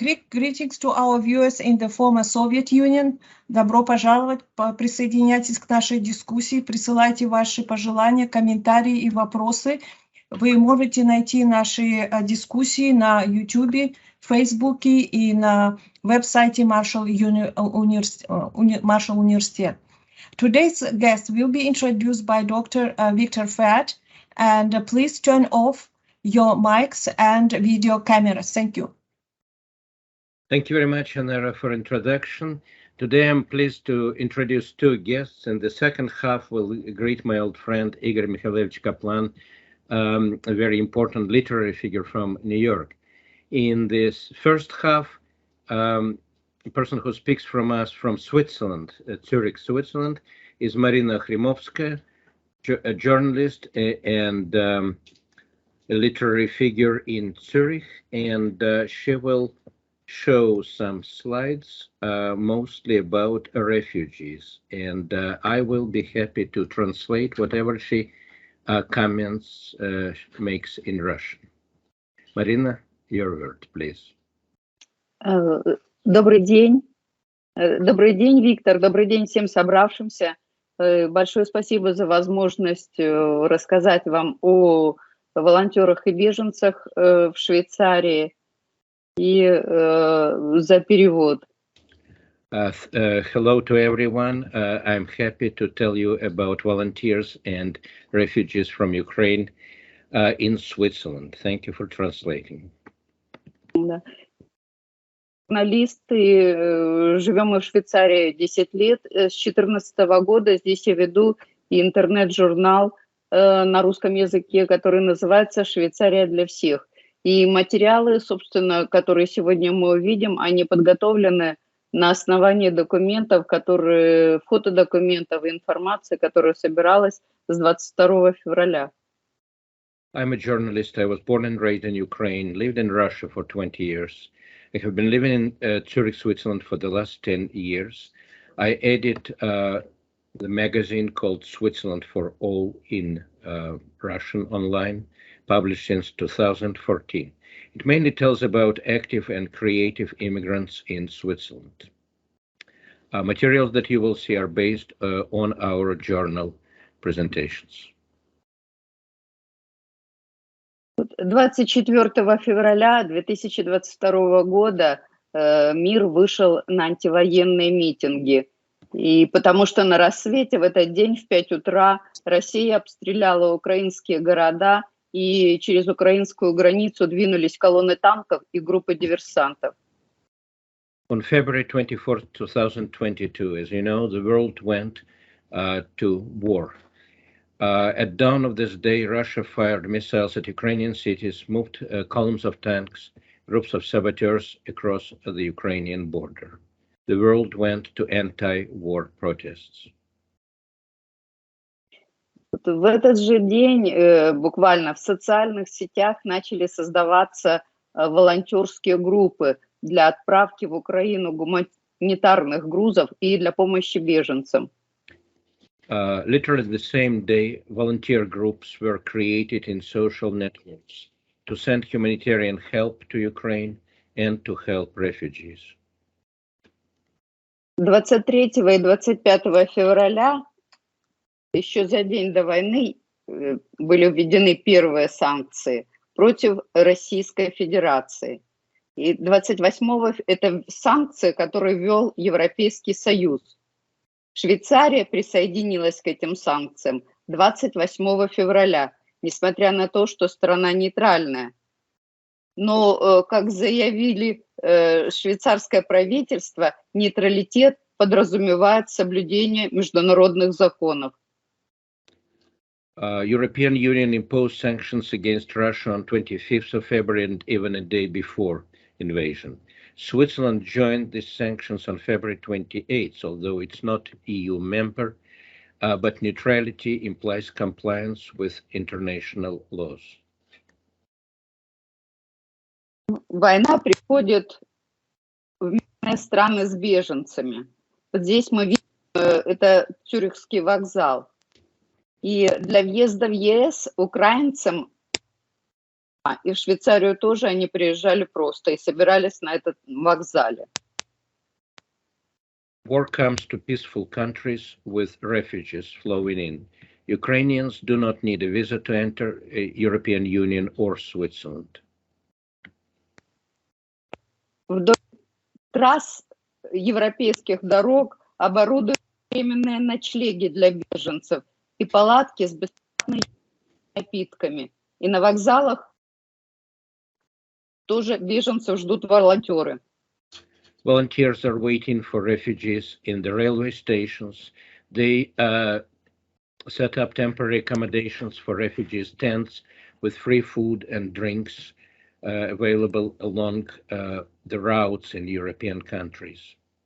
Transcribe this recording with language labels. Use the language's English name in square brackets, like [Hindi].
[English] Greetings to our viewers in the former Soviet Union. [Russian] Добро пожаловать, присоединяйтесь к нашей дискуссии, присылайте ваши пожелания, комментарии и вопросы. Вы можете найти наши дискуссии на YouTube, Facebook и на веб-сайте Marshall University. [English] Today's guest will be introduced by Dr. Victor Fett, and please turn off your mics and video cameras. Thank you. Thank you very much, Anara, for introduction. Today I'm pleased to introduce two guests. In the second half, we'll greet my old friend Igor Mikhailovich Kaplan, a very important literary figure from New York. In this first half, a person who speaks from us from Switzerland, Zurich, Switzerland, is Marina Khrimovskaya, a journalist and a literary figure in Zurich, and she will show some slides, mostly about refugees, and I will be happy to translate whatever she comments makes in Russian. Marina, your word, please. [Russian] Добрый день. Добрый день, Виктор. Добрый день всем собравшимся. Большое спасибо за возможность рассказать вам о волонтерах и беженцах в Швейцарии и за перевод. [English] Hello to everyone. I'm happy to tell you about volunteers and refugees from Ukraine in Switzerland. Thank you for translating. [Russian] Журналисты, живем мы в Швейцарии 10 лет. С 2014 года здесь я веду и интернет-журнал на русском языке, который называется «Швейцария для всех». И материалы, собственно, которые сегодня мы увидим, они подготовлены на основании документов, фотодокументов и информации, которая собиралась с 22 февраля. [English] I'm a journalist. I was born and raised in Ukraine, lived in Russia for 20 years. I have been living in Zurich, Switzerland for the last 10 years. I edit the magazine called Switzerland for All in Russian online, published since 2014. It mainly tells about active and creative immigrants in Switzerland. Materials that you will see are based on our journal presentations. [Russian] 24 февраля 2022 года мир вышел на антивоенные митинги. И потому что на рассвете в этот день в 5 утра Россия обстреляла украинские города, и через украинскую границу двинулись колонны танков и группы диверсантов. [English] On February 24th, 2022, as you know, the world went to war. At dawn of this day, Russia fired missiles at Ukrainian cities, moved columns of tanks, groups of saboteurs across the Ukrainian border. The world went to anti-war protests. [Russian] В этот же день буквально в социальных сетях начали создаваться волонтерские группы для отправки в Украину гуманитарных грузов и для помощи беженцам. [English] Literally the same day, volunteer groups were created in social networks to send humanitarian help to Ukraine and to help refugees. [Russian] 23 и 25 февраля, еще за день до войны, были введены первые санкции против Российской Федерации. И 28-го это санкции, которые ввел Европейский Союз. Швейцария присоединилась к этим санкциям 28 февраля, несмотря на то, что страна нейтральная. Но, как заявили швейцарское правительство, нейтралитет подразумевает соблюдение международных законов. [English] European Union imposed sanctions against Russia on 25th of February and even a day before invasion. Switzerland joined these sanctions on February 28th, although it's not EU member, but neutrality implies compliance with international laws. [Russian] Война приходит в мирные страны с беженцами. Вот здесь мы видим, это Цюрихский вокзал. И для въезда в ЕС украинцам и в Швейцарию тоже они приезжали просто и собирались на этом вокзале. [English] War comes to peaceful countries with refugees flowing in. Ukrainians do not need a visa to enter European Union or Switzerland. [Russian] Вдоль трасс европейских дорог оборудуют временные ночлеги для беженцев и палатки с бесплатными напитками. И на вокзалах тоже беженцев ждут волонтеры. [English] Volunteers are waiting for refugees in the railway stations. They set up temporary accommodations for refugees, tents with free food and drinks available along the routes in European countries.